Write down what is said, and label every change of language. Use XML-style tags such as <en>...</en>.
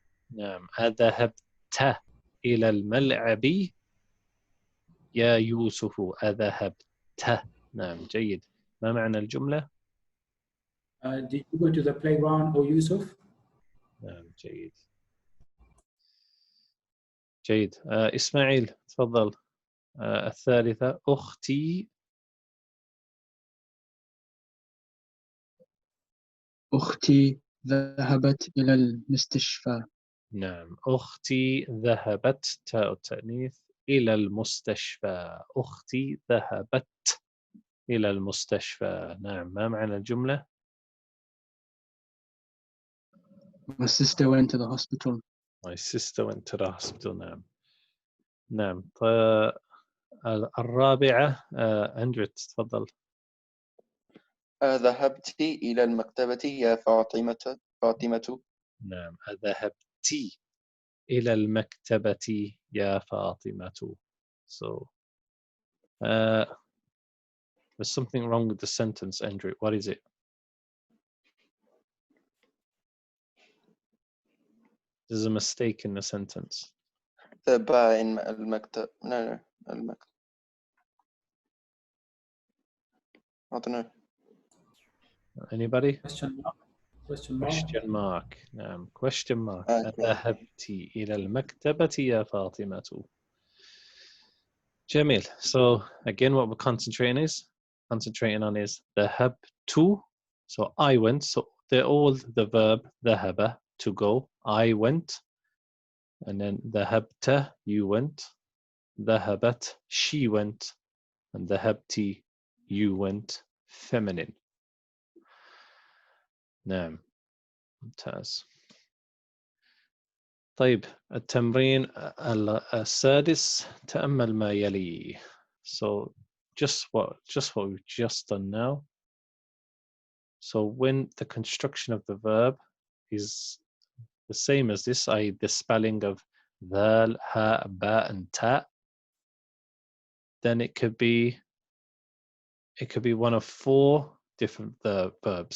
<ar>نعم أذهبت إلى الملعب يا يوسف. أذهبت. نعم جيد. ما معنى الجملة؟</ar> <en>Did you go to the playground, oh Yusuf?</en> <ar>نعم جيد. جيد. إسماعيل تفضل. الثالثة أختي. أختي ذهبت إلى المستشفى. نعم أختي ذهبت تاء التأنيث إلى المستشفى. أختي ذهبت إلى المستشفى. نعم ما معنى الجملة؟</ar> <en>My sister went to the hospital. My sister went to the hospital.</en> <ar>نعم. نعم. الرابعة أندريت تفضل. ذهبت إلى المكتبة يا فاطمة. نعم ذهبت إلى المكتبة يا فاطمة.</ar> <en>So there's something wrong with the sentence, Andrew. What is it? There's a mistake in the sentence.</en> <ar>ذهب in المكتب. No, المكتب.</ar> <en>I don't know. Anybody? Question mark. Question mark.</en> <ar>نعم</ar> <en>question mark. Okay.</en> <ar>ذهبت إلى المكتبة يا فاطمة. جميل.</ar> <en>So again what we're concentrating on is ذهبت. So I went. So they're all the verb ذهب, to go. I went. and then ذهبت, you went. ذهبت, she went. And ذهبتي, you went. Feminine.</en> <ar>نعم. ممتاز. طيب التمرين السادس تأمل ما يلي.</ar> <en>So just what we've just done now. So when the construction of the verb is the same as this, i.e. the spelling of ذال, ha, ba, and ta, then it could be one of four different verbs.</en>